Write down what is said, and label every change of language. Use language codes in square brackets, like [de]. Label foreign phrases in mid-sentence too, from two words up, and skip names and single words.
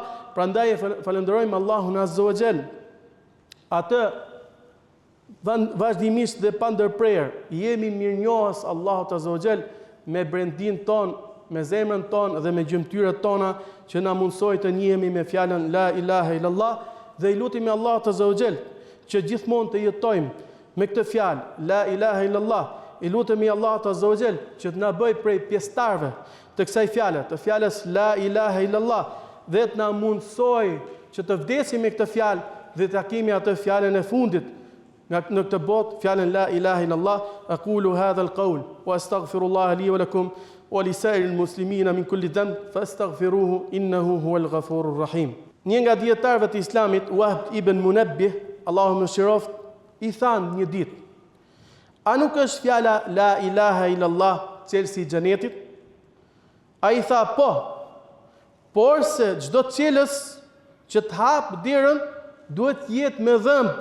[sq] Prandaj falenderojmë Allahun [ar] عز وجل. [sq] Atë vazhdimisht dhe pa ndërprerje jemi mirënjohës Allahut [ar] عز وجل [sq] me brendin ton, me zemrën ton dhe me gjymtyrët tona që na mundsoi të njihemi me fjalën [ar] لا إله إلا الله [sq] dhe i lutemi Allahut [ar] عز وجل [sq] që gjithmonë të jetojmë me këtë fjalë [ar] لا إله إلا الله. [sq] I lutemi Allahut [ar] عز وجل [sq] që të na bëj prej pjesëtarëve të kësaj fjale, të fjalës [ar] لا إله إلا الله, [sq] dhe të na mundsoj që të vdesim me këtë fjalë dhe të kemi atë fjalën e fundit në këtë botë, fjalën [ar] لا إله إلا الله. أقول هذا القول وأستغفر الله لي ولكم ولسائر المسلمين من كل ذنب فاستغفروه إنه هو الغفور الرحيم. [sq] Një nga dietarëve të Islamit, Wahb ibn Munabbih, Allahu mëshiroft, i than një ditë: a nuk është fjala [ar] لا إله إلا الله [sq] çelësi i xhenetit? Ai tha po, por se çdo çelës që të hap derën duhet të jetë me dhëmb.